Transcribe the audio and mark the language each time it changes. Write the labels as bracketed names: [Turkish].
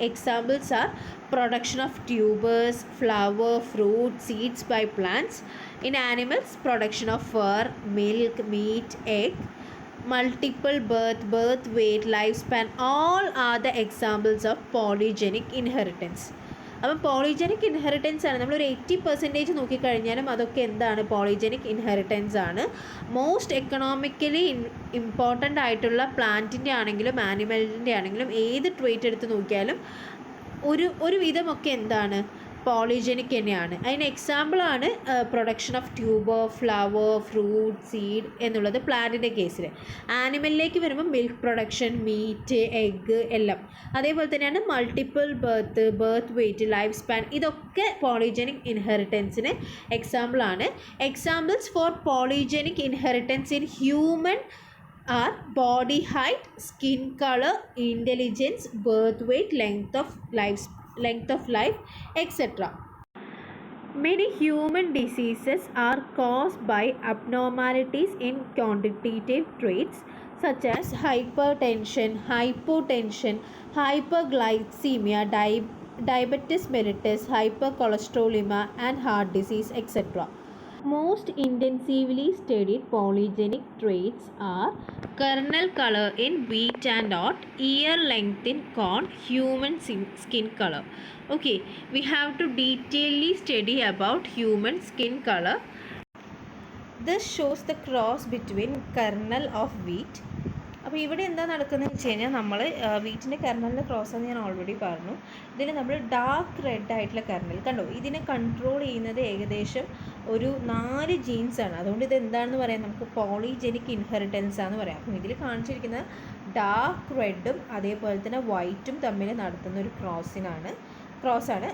[English] Examples are production of tubers, flower, fruit, seeds by plants. In animals, production of fur, milk, meat, egg, multiple birth weight, lifespan, all are the examples of polygenic inheritance. [Malayalam] അപ്പം polygenic inheritance ആണ്. നമ്മളൊരു 80% നോക്കിക്കഴിഞ്ഞാലും അതൊക്കെ എന്താണ്, polygenic inheritance ആണ്. Most economically important ആയിട്ടുള്ള പ്ലാന്റിൻ്റെ ആണെങ്കിലും ആനിമലിൻ്റെ ആണെങ്കിലും ഏത് ട്രേറ്റ് എടുത്ത് നോക്കിയാലും ഒരു വിധമൊക്കെ എന്താണ്, പോളിജനിക് തന്നെയാണ്. അതിന് എക്സാമ്പിളാണ് production of tuber, flower, fruit, seed എന്നുള്ളത് പ്ലാന്റിൻ്റെ കേസിൽ. ആനിമലിലേക്ക് വരുമ്പോൾ മിൽക്ക് പ്രൊഡക്ഷൻ, മീറ്റ്, എഗ്ഗ് എല്ലാം. അതേപോലെ തന്നെയാണ് multiple birth weight, life span, ഇതൊക്കെ പോളിജനിക് ഇൻഹെറിറ്റൻസിന് എക്സാമ്പിളാണ്. [English] Examples for polygenic inheritance in human are body height, skin color, intelligence, birth weight, length of life, etc. Many human diseases are caused by abnormalities in quantitative traits such as hypertension, hypotension, hyperglycemia, diabetes mellitus, hypercholesterolemia, and heart disease, etc. Most intensively studied polygenic traits are kernel color in wheat and oat, ear length in corn, human skin color. Okay, we have to detailedly study about human skin color. This shows the cross between kernel of wheat. [Malayalam] അപ്പോൾ ഇവിടെ എന്താ നടക്കുന്നതെന്ന് വെച്ച് കഴിഞ്ഞാൽ നമ്മൾ വീറ്റിൻ്റെ കെർണലിൻ്റെ cross എന്ന് ഞാൻ already പറഞ്ഞു. ഇതിൽ നമ്മൾ ഡാർക്ക് റെഡ് ആയിട്ടുള്ള കെർണൽ കണ്ടോ, ഇതിനെ കൺട്രോൾ ചെയ്യുന്നത് ഏകദേശം ഒരു 4 ജീൻസാണ്. അതുകൊണ്ട് ഇത് എന്താണെന്ന് പറയാം, നമുക്ക് പോളിജനിക് ഇൻഹെറിറ്റൻസ് ആണെന്ന് പറയാം. അപ്പം ഇതിൽ കാണിച്ചിരിക്കുന്ന ഡാർക്ക് റെഡും അതേപോലെ തന്നെ വൈറ്റും തമ്മിൽ നടത്തുന്ന ഒരു ക്രോസാണ്.